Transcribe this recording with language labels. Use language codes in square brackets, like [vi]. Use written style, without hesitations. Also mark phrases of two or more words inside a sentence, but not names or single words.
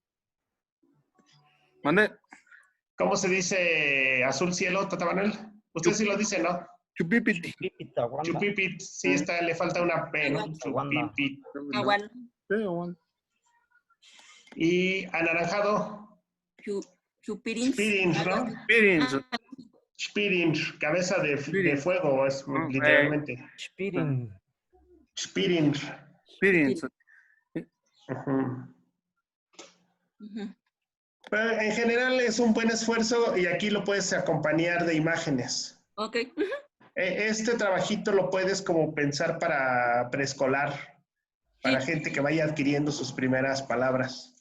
[es] ¿Mande? ¿Cómo se dice azul cielo, Tata Manuel? Usted sí lo dice, ¿no? Chupipit. Chupipit, sí, le falta una P, ¿no? Chupipit. Aguán. Y anaranjado. Chupirins. Spirins, ¿no? Spirins. Spirins, cabeza de fuego, es literalmente. Spirin. Spirins. Spirins. En general es un buen esfuerzo y aquí lo puedes acompañar de imágenes. Ok. Este trabajito lo puedes como pensar para preescolar, para gente que vaya adquiriendo sus primeras palabras.